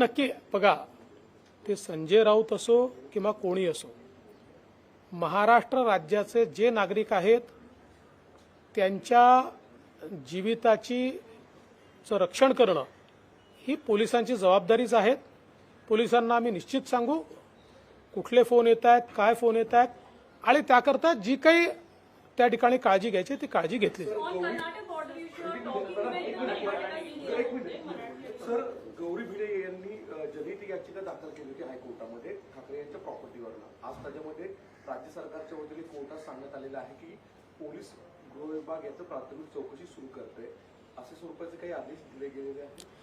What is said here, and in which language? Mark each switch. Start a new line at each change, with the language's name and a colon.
Marathi: नक्की बघा, ते संजय राऊत असो किंवा कोणी असो, महाराष्ट्र राज्याचे जे नागरिक आहेत त्यांच्या जीविताची रक्षण करणं ही पोलिसांची जबाबदारीच आहे. पोलिसांना आम्ही निश्चित सांगू कुठले फोन येत आहेत, काय फोन येत आहेत आणि त्याकरता जी काही त्या ठिकाणी काळजी घ्यायची ती काळजी घेतली जाईल.
English: On Karnataka border issue, you're talking with Karnataka CA.
Marathi: एक मिनिट सर, गौरी भिडे यांनी जनहित याचिका दाखल केली होती हायकोर्टामध्ये ठाकरे यांच्या प्रॉपर्टीवरनं. आज त्याच्यामध्ये राज्य सरकारच्या वतीने कोर्टात सांगण्यात आलेलं आहे की पोलीस गृह विभाग याचं प्राथमिक चौकशी सुरू करते. असे स्वरूपाचे काही आदेश दिले गेलेले आहेत?